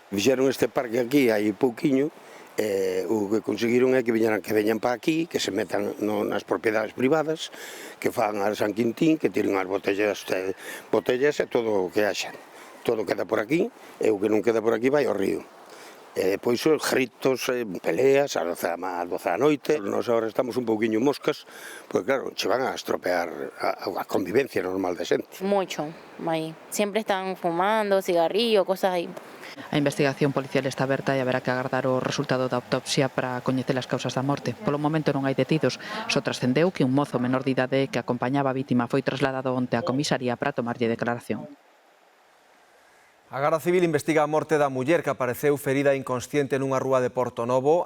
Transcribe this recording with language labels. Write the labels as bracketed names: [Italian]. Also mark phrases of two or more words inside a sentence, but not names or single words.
[Galician] Fixeron este parque aquí hai pouquiño, o que conseguiron é que veñan para aquí, que se metan nas propiedades privadas, que fan a San Quintín, que tiren as botellas e todo o que haxa. Todo queda por aquí, e o que non queda por aquí vai ao río. E depois os gritos, peleas, a 12 da noite. Nós agora estamos un pouquiño moscas, porque claro, che van a estropear a convivencia normal de xente. [Spanish] Mucho, ahí. Siempre están fumando, cigarrillo, cosas ahí. [Galician] A investigación policial está aberta e haberá que agardar o resultado da autopsia para coñecer as causas da morte. Polo momento non hai detidos. Só trascendeu que un mozo menor de idade que acompañaba a vítima foi trasladado onte á comisaría para tomarlle declaración. A Garda Civil investiga a morte da muller que apareceu ferida inconsciente nunha rúa de Porto Novo.